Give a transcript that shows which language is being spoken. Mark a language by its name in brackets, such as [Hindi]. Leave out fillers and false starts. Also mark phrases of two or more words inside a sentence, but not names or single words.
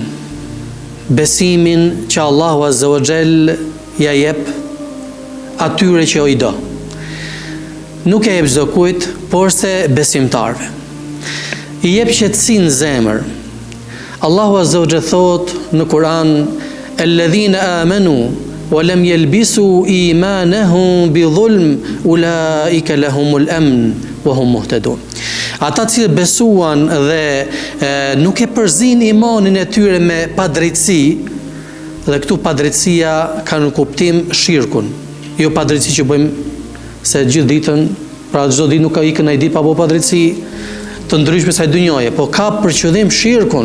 [Albanian] Besimin që Allahu [Arabic] عز وجل [Albanian] ja jep atyre që i do. Nuk e jep çdo kujt, por se besimtarve. I jep qetësinë në zemër. Allahu [Arabic] عز وجل [Albanian] thot në Kur'an: [Arabic] "الذين آمنوا ولم يلبسوا إيمانهم بظلم أولئك لهم الأمن وهم مهتدون." [Albanian] Ata që besuan dhe nuk e përzin imanin e tyre me padrejtësi, dhe këtu padrejtësia ka në kuptim shirkun, jo padrejtësi që bëjmë se gjithë ditën, pra çdo ditë nuk ka ikën ai ditë pa bëu padrejtësi të ndryshme sa dynjaje, po ka për qëllim shirkun.